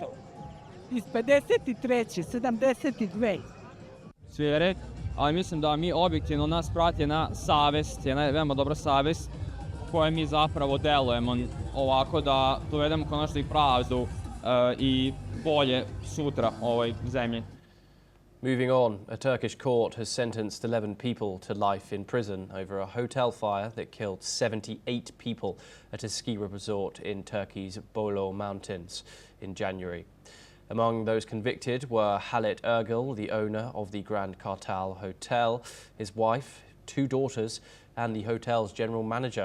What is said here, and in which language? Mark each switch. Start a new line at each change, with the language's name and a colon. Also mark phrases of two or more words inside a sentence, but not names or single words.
Serbian: Iz 53. 72. Svi je red, ali mislim da mi objektivno nas prati jedna savest, jedna veoma dobra savest koje mi zapravo delujemo ovako da dovedemo konačno I pravdu I bolje sutra ovoj zemlji.
English: Moving on, a Turkish court has sentenced 11 people to life in prison over a hotel fire that killed 78 people at a ski resort in Turkey's Bolu Mountains in January. Among those convicted were Halit Ergil, the owner of the Grand Kartal Hotel, his wife, 2 daughters, and the hotel's general manager.